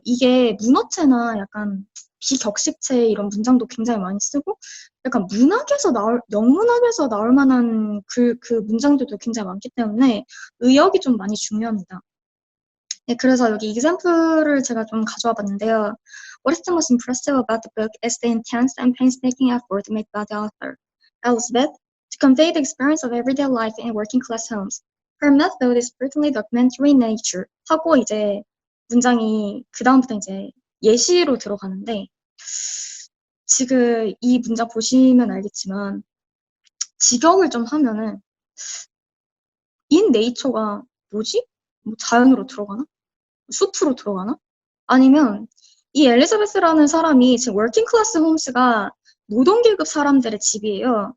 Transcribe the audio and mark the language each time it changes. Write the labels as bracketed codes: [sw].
[ko] 이게 문어체나 약간 비격식체 이런 문장도 굉장히 많이 쓰고 약간 영문학에서 나올 만한 그 문장들도 굉장히 많기 때문에 의역이 좀 많이 중요합니다. 네, 그래서 여기 example를 제가 좀 가져와 봤는데요. [en] What is the most impressive about the book is the intense and painstaking effort made by the author, Elizabeth, to convey the experience of everyday life in working class homes. Her method is certainly documentary in nature. [ko] 하고 이제 문장이 그 다음부터 이제 예시로 들어가는데 지금 이 문장 보시면 알겠지만 직역을 좀 하면은 in nature가 뭐지? 뭐 자연으로 들어가나? 숲으로 들어가나? 아니면 이 엘리자베스라는 사람이 지금 워킹 클래스 홈스가 노동계급 사람들의 집이에요.